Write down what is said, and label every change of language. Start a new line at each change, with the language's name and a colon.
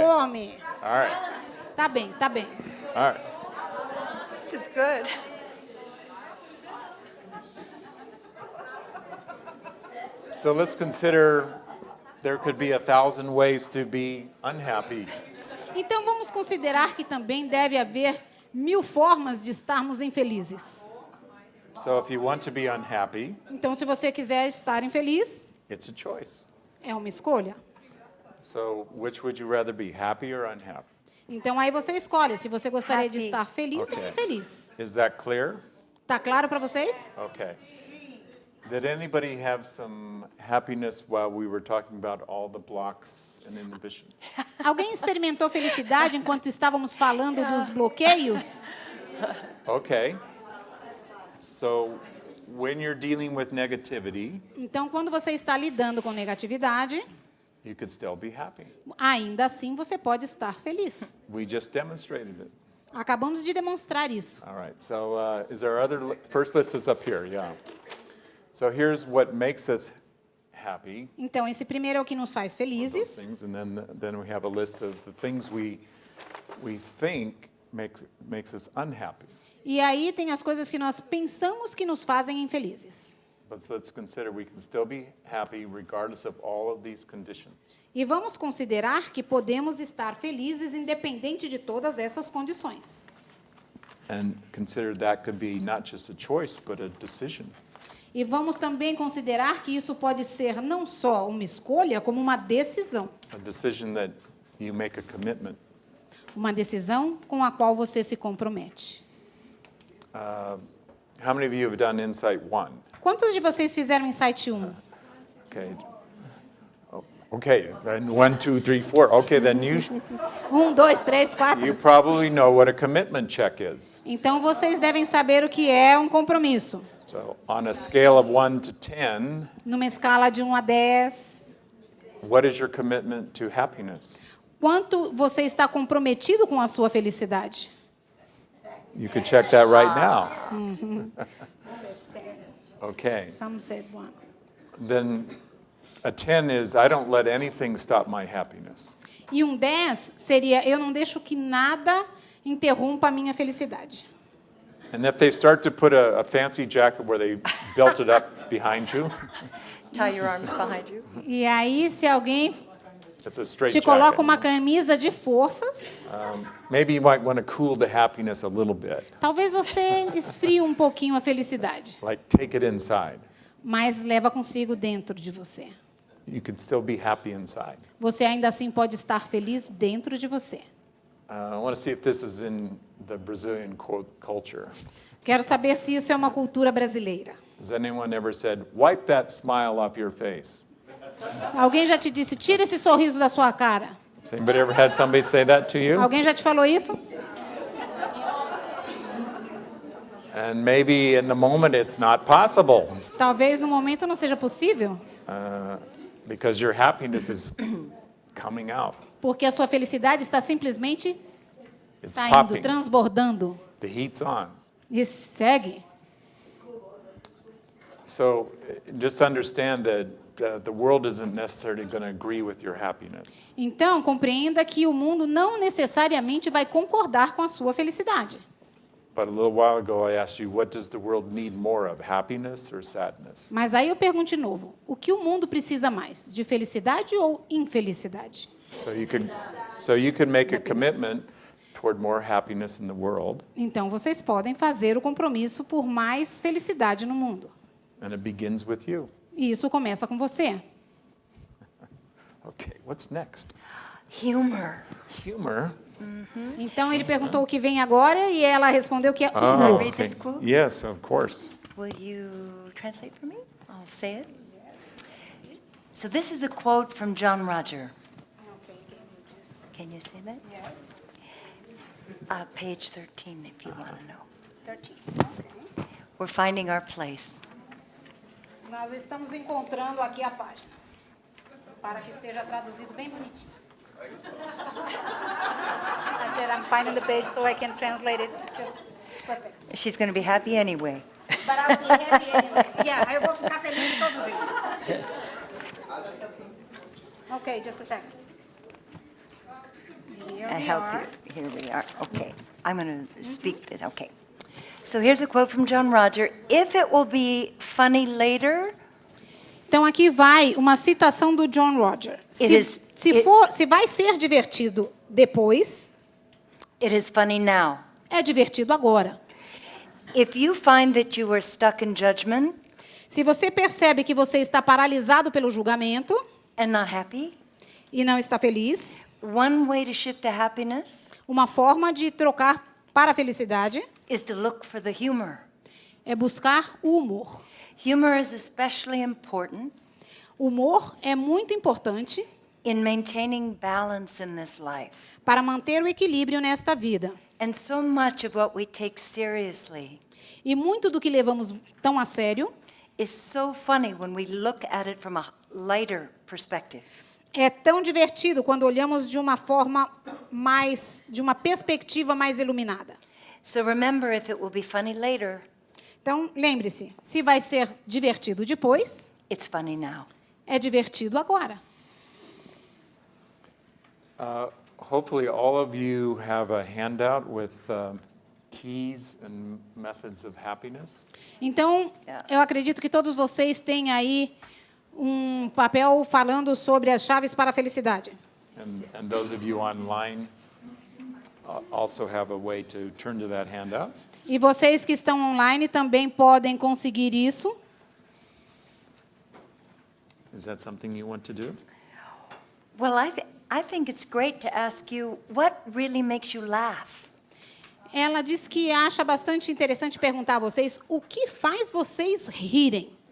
Portuguese: fome.
English: All right.
Portuguese: Tá bem, tá bem.
English: All right. This is good. So let's consider there could be 1,000 ways to be unhappy.
Portuguese: Então vamos considerar que também deve haver 1000 formas de estarmos infelizes.
English: So if you want to be unhappy,
Portuguese: Então, se você quiser estar infeliz,
English: it's a choice.
Portuguese: é uma escolha.
English: So which would you rather be, happy or unhappy?
Portuguese: Então aí você escolhe se você gostaria de
English: Happy.
Portuguese: estar feliz ou
English: Okay.
Portuguese: infeliz.
English: Is that clear?
Portuguese: Tá claro para vocês?
English: Okay. Did anybody have some happiness while we were talking about all the blocks and inhibition?
Portuguese: Alguém experimentou felicidade enquanto estávamos falando dos bloqueios?
English: Okay. So when you're dealing with negativity,
Portuguese: Então, quando você está lidando com negatividade,
English: you could still be happy.
Portuguese: ainda assim você pode estar feliz.
English: We just demonstrated it.
Portuguese: Acabamos de demonstrar isso.
English: All right. So is there other first list is up here, yeah. So here's what makes us happy.
Portuguese: Então, esse primeiro é o que nos faz
English: Those
Portuguese: felizes.
English: things, and then we have a list of the things we think makes us unhappy.
Portuguese: E aí tem as coisas que nós pensamos que nos fazem infelizes.
English: But let's consider we can still be happy regardless of all of these conditions.
Portuguese: E vamos considerar que podemos estar felizes independente de todas essas condições.
English: And consider that could be not just a choice, but a decision.
Portuguese: E vamos também considerar que isso pode ser não só uma escolha, como uma decisão.
English: A decision that you make a commitment.
Portuguese: Uma decisão com a qual você se compromete.
English: How many of you have done Insight 1?
Portuguese: Quantos de vocês fizeram Insight 1?
English: Okay. Oh, okay, then 1, 2, 3, 4. Okay, then 2, 3, 4. you probably know what a commitment check is.
Portuguese: Então vocês devem saber o que é um compromisso.
English: So on a scale of 1 to 10,
Portuguese: Numa escala de 1 a 10,
English: what is your commitment to happiness?
Portuguese: quanto você está comprometido com a sua felicidade?
English: You could check that right now. Okay. Some said 1. Then a 10 is I don't let anything stop my happiness.
Portuguese: E 10 seria eu não deixo que nada interrompa a minha felicidade.
English: And if they start to put a fancy jacket where they belt it up behind you, Tie your arms behind you.
Portuguese: E aí, se alguém
English: it's a straight
Portuguese: te coloca
English: jacket.
Portuguese: uma camisa de forças,
English: Maybe you might want to cool the happiness a little bit.
Portuguese: talvez você esfrie um pouquinho a felicidade,
English: Like take it inside.
Portuguese: mas leva consigo dentro de você.
English: You can still be happy inside.
Portuguese: Você ainda assim pode estar feliz dentro de você.
English: I want to see if this is in the Brazilian culture.
Portuguese: Quero saber se isso é uma cultura brasileira.
English: Has anyone ever said, wipe that smile off your face?
Portuguese: Alguém já te disse, tira esse sorriso da sua cara?
English: Has anybody ever had somebody say that to you?
Portuguese: Alguém já te falou isso?
English: And maybe in the moment it's not possible
Portuguese: Talvez no momento não seja possível,
English: because your happiness is coming out.
Portuguese: porque a sua felicidade está simplesmente
English: It's
Portuguese: saindo,
English: popping.
Portuguese: transbordando.
English: The heat's on.
Portuguese: E segue.
English: So just understand that the world isn't necessarily going to agree with your happiness.
Portuguese: Então, compreenda que o mundo não necessariamente vai concordar com a sua felicidade.
English: But a little while ago I asked you, what does the world need more of, happiness or sadness?
Portuguese: Mas aí eu pergunto de novo, o que o mundo precisa mais, de felicidade ou infelicidade?
English: So you could make a commitment toward more happiness in the world,
Portuguese: Então, vocês podem fazer o compromisso por mais felicidade no mundo.
English: and it begins with you.
Portuguese: E isso começa com você.
English: Okay, what's next? Humor. Humor.
Portuguese: Então ele perguntou o que vem agora e ela respondeu que é
English: Oh, humor. read this quote? Yes, of course. Will you translate for me? I'll say it. So this is a quote from John Roger. Can you say that? Yes. Page 13, if you want to know. 13. We're finding our place. Nós estamos encontrando aqui a página, para que seja traduzido bem bonitinho. I said I'm finding the page so I can translate it just perfect. She's going to be happy anyway. But I'll be happy anyway.
Portuguese: Yeah, eu vou ficar feliz de todo jeito.
English: Okay, just a second. Here I we help are. you. Here we are. Okay. I'm going to speak it. Okay. So here's a quote from John Roger. If it will be funny later,
Portuguese: Então aqui vai uma citação do John Roger. Se vai ser divertido depois,
English: it is funny now.
Portuguese: é divertido agora.
English: If you find that you are stuck in judgment
Portuguese: Se você percebe que você está paralisado pelo julgamento
English: and not happy,
Portuguese: e não está feliz,
English: one way to shift to happiness
Portuguese: uma forma de trocar para a felicidade
English: is to look for the humor.
Portuguese: é buscar o humor.
English: Humor is especially important
Portuguese: O humor é muito importante
English: in maintaining balance in this life.
Portuguese: para manter o equilíbrio nesta vida.
English: And so much of what we take seriously
Portuguese: E muito do que levamos tão a sério
English: is so funny when we look at it from a lighter perspective.
Portuguese: é tão divertido quando olhamos de uma forma de uma perspectiva mais iluminada.
English: So remember, if it will be funny later,
Portuguese: Então, lembre-se, se vai ser divertido depois,
English: it's funny now.
Portuguese: é divertido agora.
English: Hopefully all of you have a handout with keys and methods of happiness.
Portuguese: Então, eu acredito que todos vocês têm aí um papel falando sobre as chaves para a felicidade.
English: And those of you online also have a way to turn to that handout.
Portuguese: E vocês que estão online também podem conseguir isso.
English: Is that something you want to do? Well, I think it's great to ask you, what really makes you laugh?
Portuguese: Ela diz que acha bastante interessante perguntar a vocês o que faz vocês rirem.